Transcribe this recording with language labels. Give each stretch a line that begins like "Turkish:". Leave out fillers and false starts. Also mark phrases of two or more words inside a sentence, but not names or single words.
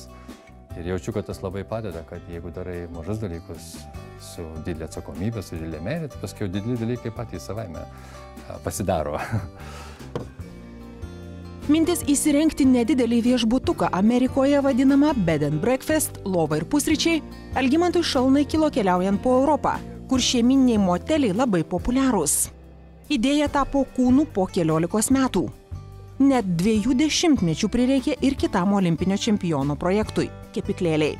Lithuanian: Ir jaučiu, kad tas labai padeda, kad jeigu darai mažus dalykus su didelė atsakomybė, su didelė meilė, tai paskui dideli dalykai patys savaime pasidaro. Mintis įsirengti nedidelį viešbutuką Amerikoje vadinamą
English: bed and breakfast,
Lithuanian: lova ir pusryčiai, Algimantui Šalnai kilo keliaujant po Europą, kur šeiminiai moteliai labai populiarūs. Idėja tapo kūnu po 14 metų. Net 20 mečių prireikė ir kitam olimpinio čempiono projektui – kepyklėliai.